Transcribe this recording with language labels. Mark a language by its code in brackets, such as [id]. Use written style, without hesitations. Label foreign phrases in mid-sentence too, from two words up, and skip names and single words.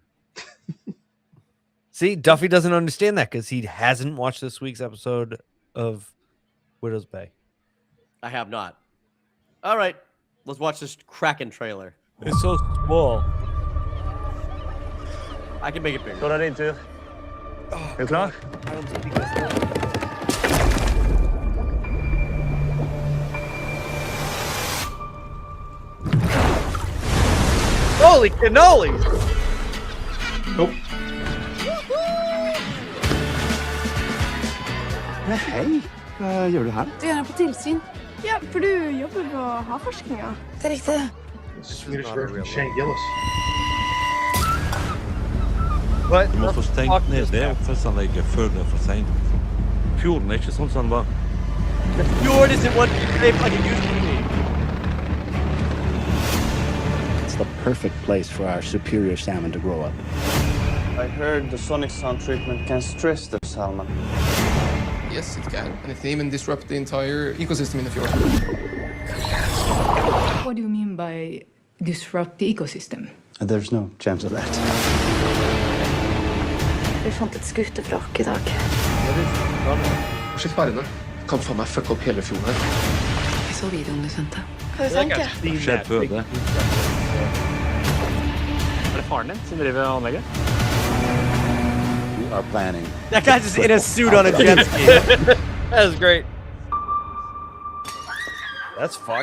[en] See, Duffy doesn't understand that because he hasn't watched this week's episode of Widow's Bay. I have not. All right, let's watch this Kraken trailer. It's so small. I can make it bigger. [sv] Då är det din tur. Är du klar? [en] Holy cannolis! Nope. [sv] Hej, vad gör du här? Du är här på tillsyn. Ja, för du jobbar på havforskninga. Det är riktigt. [en] Swedish version Shane Gillis. [no] Du må få stengt ned det oppførsanlegget før det er for sent. Fjorden er ikke sånn som den var. [en] The fjord isn't what they fucking used to be. It's the perfect place for our superior salmon to grow up. I heard the sonic sound treatment can stress the salmon. Yes, it can. And it can even disrupt the entire ecosystem in the fjord. What do you mean by disrupt the ecosystem? There's no chance of that. [no] Vi fant et skutevrak i dag. Prosjekt Bærene kan faen meg fucke opp hele fjorden her. Jeg så videoen du sendte. Hva tenker du? Det skjedde før det. Er det faren din som driver anlegget? [en] We are planning. That guy's just in a suit on a jet ski. That was great. That's fucked.